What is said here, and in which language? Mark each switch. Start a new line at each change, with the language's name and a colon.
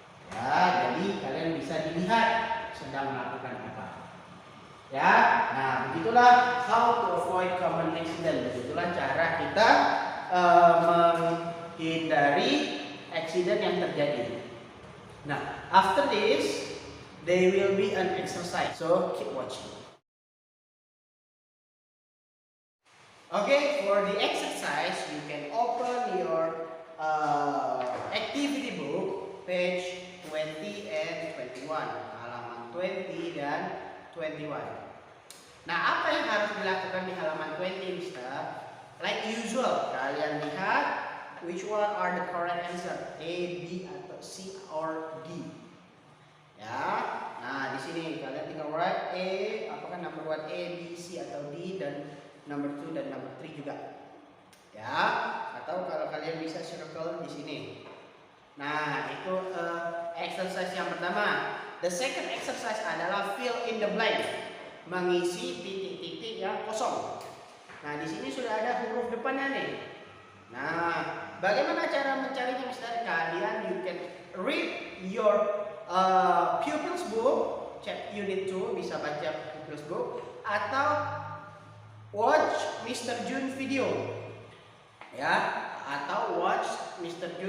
Indonesian: Ya, jadi kalian bisa dilihat sedang melakukan apa. Ya, nah begitulah
English: how to avoid common accident.
Indonesian: Begitulah cara kita menghindari
English: accident
Indonesian: yang terjadi.
English: Nah, after this, there will be an exercise. So keep watching. Okay, for the exercise, you can open your activity book, page 20 and 21,
Indonesian: halaman 20 dan 21. Nah, apa yang harus dilakukan di halaman 20, Mister?
English: Like usual,
Indonesian: kalian lihat
English: which one are the correct answer, A, B,
Indonesian: atau
English: C, or D.
Indonesian: Ya, nah di sini kalian tinggal
English: write
Indonesian: A, apakah
English: number
Indonesian: 1 A, B, C, atau D, dan number 2 dan number 3 juga. Ya, atau kalau kalian bisa
English: circle
Indonesian: di sini. Nah, itu exercise yang pertama.
English: The second exercise
Indonesian: adalah
English: fill in the blank,
Indonesian: mengisi titik-titik yang kosong. Nah, di sini sudah ada huruf depannya nih. Nah, bagaimana cara mencarinya, Mister? Kalian
English: you can read your pupils book, chapter unit 2,
Indonesian: bisa baca
English: pupils book,
Indonesian: atau
English: watch Mr. Jun video.
Indonesian: Ya, atau
English: watch Mr.